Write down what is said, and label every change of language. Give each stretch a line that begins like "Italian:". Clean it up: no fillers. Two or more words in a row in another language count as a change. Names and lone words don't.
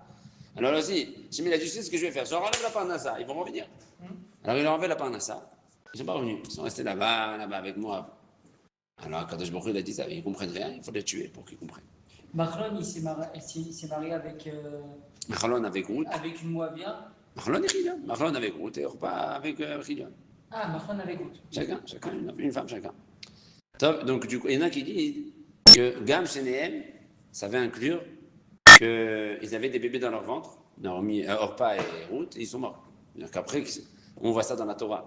French: Alors là aussi, si il a dit, tu sais ce que je vais faire? Je leur enlève la panassa. Ils vont revenir. Alors il leur enlève la panassa. Ils ne sont pas revenus. Ils sont restés là-bas avec Moab. Alors quand
Hebrew: Kadosh Baruch Hu
French: a dit ça, ils ne comprennent rien. Il faut les tuer pour qu'ils comprennent. Machlon, il s'est marié avec. Machlon avec Ruth. Avec une Moabia. Machlon et Chidion. Machlon avec Ruth et Orpa avec Chidion. Ah, Machlon avec Ruth. Chacun, une femme chacun. Top, donc du coup, il y en a qui disent que
Hebrew: Gam Shenehem,
French: ça va inclure qu'ils avaient des bébés dans leur ventre, Naomi, Orpa et Ruth, et ils sont morts. Donc après, on voit ça dans la Torah.